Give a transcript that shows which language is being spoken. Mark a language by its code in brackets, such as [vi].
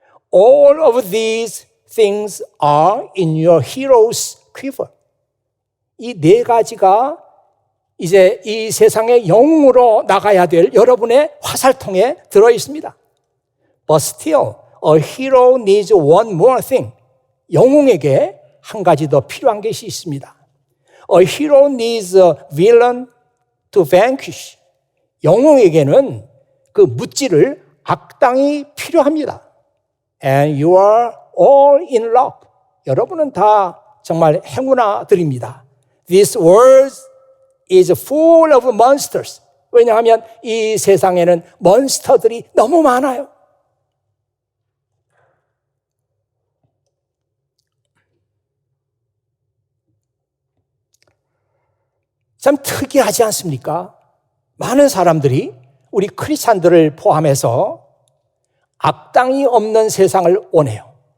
[en] All of these things are in your hero's quiver. [ko] 이 네 가지가 이제 이 세상의 영웅으로 나가야 될 여러분의 화살통에 들어 있습니다. [en] But still, a hero needs one more thing. [ko] 영웅에게 한 가지 더 필요한 것이 있습니다. [en] A hero needs a villain to vanquish. [ko] 영웅에게는 그 무찌를 악당이 필요합니다. [en] And you are all in luck. [ko] 여러분은 다 정말 행운아들입니다. [en] This world is full of monsters. [ko] 왜냐하면 이 세상에는 몬스터들이 너무 많아요. 참 특이하지 않습니까? 많은 사람들이 우리 크리스찬들을 포함해서 악당이 없는 세상을 원해요.